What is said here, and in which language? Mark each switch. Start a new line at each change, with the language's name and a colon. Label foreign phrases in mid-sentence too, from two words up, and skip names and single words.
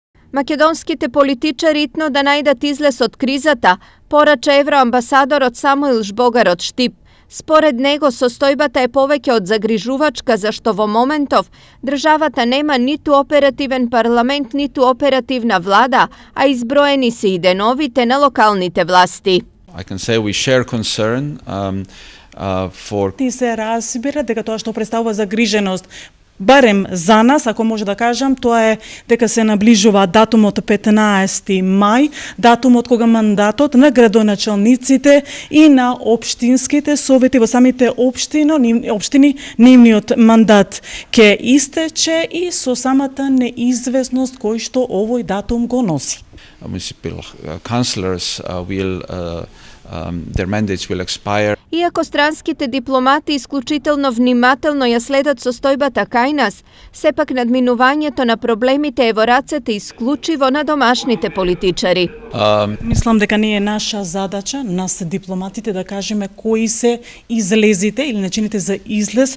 Macedonian: Македонските политичари итно да најдат излез од кризата, порача евроамбасадорот Самуил Жбогарот Штип. Според него, состојбата е повеќе од загрижувачка, зашто во моментов државата нема ниту оперативен парламент, ниту оперативна влада, а изброени се и деновите на локалните власти.
English: I can say we share concern
Macedonian: Ти се разбира дека тоа што представува загриженост барем за нас, ако може да кажам, тоа е дека се наближува датумот 15 мај, датумот кога мандатот на градоначалниците и на општинските совети во самите општини, нивниот мандат ќе истече и со самата неизвестност кој што овој датум го носи.
English: Municipal councillors their mandates will expire.
Macedonian: Иако странските дипломати исклучително внимателно ја следат состојбата кај нас, сепак надминувањето на проблемите е во рацете исклучиво на домашните политичари. Мислам дека не е наша задача, нас дипломатите, да кажеме кои се излезите или начините за излез.